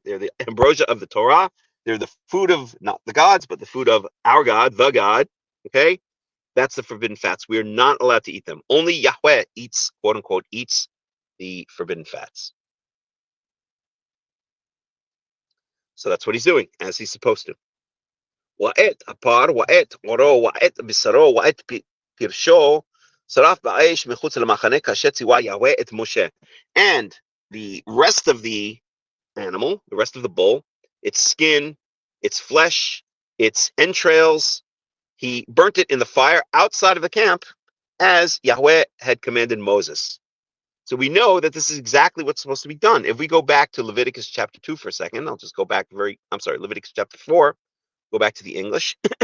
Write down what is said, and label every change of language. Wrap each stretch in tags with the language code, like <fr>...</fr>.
<en>They're the ambrosia of the Torah. They're the food of not the gods, but the food of our God, the God. Okay, that's the forbidden fats. We are not allowed to eat them. Only Yahweh eats, quote unquote, eats the forbidden fats. So that's what he's doing, as he's supposed to.</en> <he>ואת הפר, ואת עורו, ואת בשרו, ואת פרשו, שרף באש מחוץ למחנה, כאשר ציווה יהוה את משה.</he> <en>And the rest of the animal, the rest of the bull, its skin, its flesh, its entrails, he burnt it in the fire outside of the camp, as Yahweh had commanded Moses. So we know that this is exactly what's supposed to be done. If we go back to Leviticus chapter 2 for a second, I'll just go back Leviticus chapter 4, go back to the English.</en>